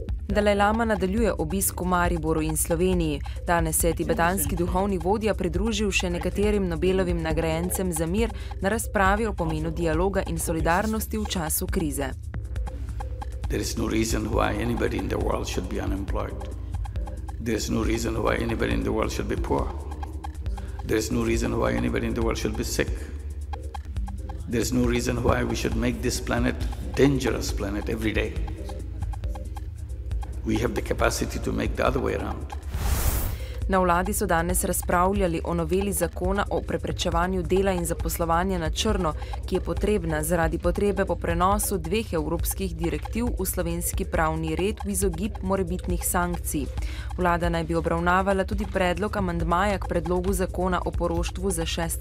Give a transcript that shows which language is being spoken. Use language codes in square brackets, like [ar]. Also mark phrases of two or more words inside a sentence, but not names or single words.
[sl] Dalaj Lama nadaljuje obisk v Mariboru in Sloveniji. Danes se je tibetanski duhovni vodja pridružil še nekaterim Nobelovim nagrajencem za mir na razpravi o pomenu dialoga in solidarnosti v času krize. [en] There is no reason why anybody in the world should be unemployed. There is no reason why anybody in the world should be poor. There is no reason why anybody in the world should be sick. There is no reason why we should make this planet a dangerous planet every day. We have the capacity to make the other way around. [sl] Na vladi so danes razpravljali o noveli zakona o preprečevanju dela in zaposlovanja na črno, ki je potrebna zaradi potrebe po prenosu 2 evropskih direktiv v slovenski pravni red v izogib morebitnih sankcij. Vlada naj bi obravnavala tudi predlog amandmaja k predlogu zakona o poroštvu za 6.